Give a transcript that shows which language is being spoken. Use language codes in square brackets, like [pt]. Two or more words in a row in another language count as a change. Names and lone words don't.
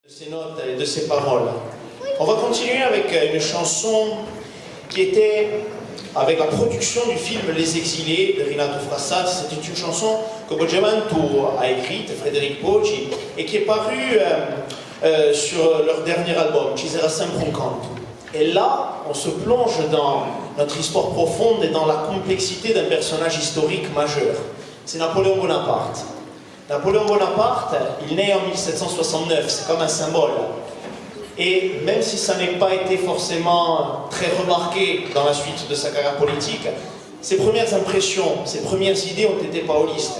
[fr] De ses notes et de ses paroles. On va continuer avec une chanson qui était avec la production du film Les Exilés de Renato Frassati. C'était une chanson que Boggiamanto a écrite, Frédéric Poggi, et qui est parue sur leur dernier album, Ci sarà sempre un canto. Et là, on se plonge dans notre histoire profonde et dans la complexité d'un personnage historique majeur. C'est Napoléon Bonaparte. Napoléon Bonaparte, il naît en 1769, c'est comme un symbole. Et même si ça n'a pas été forcément très remarqué dans la suite de sa carrière politique, ses premières impressions, ses premières idées ont été paullistes.